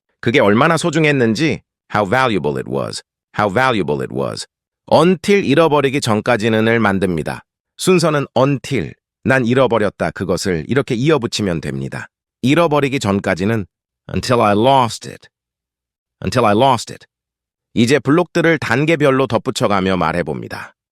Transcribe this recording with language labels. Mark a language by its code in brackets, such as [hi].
[ko] 그게 얼마나 소중했는지 [en] how valuable it was. how valuable it was. [ko] until 잃어버리기 전까지는을 만듭니다. 순서는 until, 난 잃어버렸다 그것을 이렇게 이어붙이면 됩니다. 잃어버리기 전까지는 [en] until I lost it. until I lost it. [ko] 이제 블록들을 단계별로 덧붙여가며 말해봅니다.